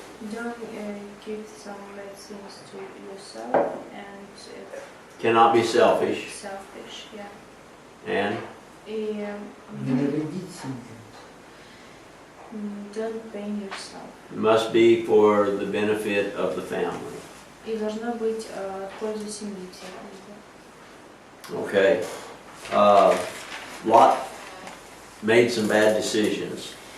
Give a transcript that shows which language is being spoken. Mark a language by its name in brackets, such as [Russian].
[English] give some bad things to yourself and Cannot be selfish. selfish. Yeah. And [Russian] И Не навредить себе. [English] don't pain yourself. it must be for the benefit of the family. [Russian] И должно быть в пользу семьи всего. [English] Okay. Lot made some bad decisions.